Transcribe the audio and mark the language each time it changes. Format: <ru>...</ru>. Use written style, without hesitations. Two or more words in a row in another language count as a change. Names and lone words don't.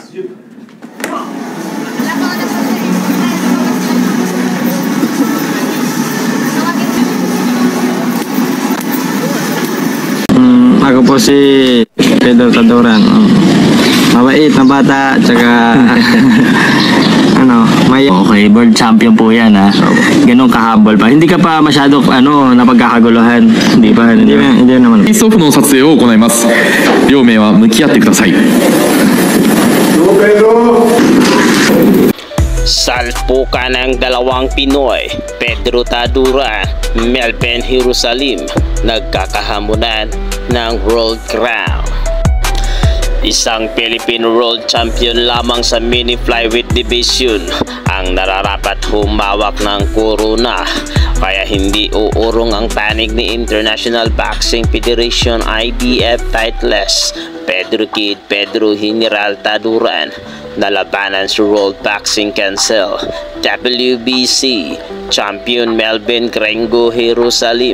<tl>Ako po si Pedro Taduran. Mabait na bata, tsaka may... Okay,</tl> <en>world champion</en> <tl>po yan ha. Ganun kahabol pa. Hindi ka pa masyado napagkakaguluhan. Hindi naman.</tl> <ja>フェイスオフの撮影を行います。両名は向き合ってください。</ja> <tl>Salpukan ng dalawang Pinoy, Pedro Taduran, Melvin Jerusalem, nagkakahamunan ng</tl> <en>World Crown.</en> <tl>Isang</tl> <en>Philippine World Champion</en> <tl>lamang sa</tl> <en>mini flyweight division</en> <tl>ang nararapat humawak ng korona, kaya hindi uurong ang panig ni International Boxing Federation IBF titles Pedro General Taduran na labanan sa World Boxing Council WBC Champion Melvin Gringo Jerusalem.</tl>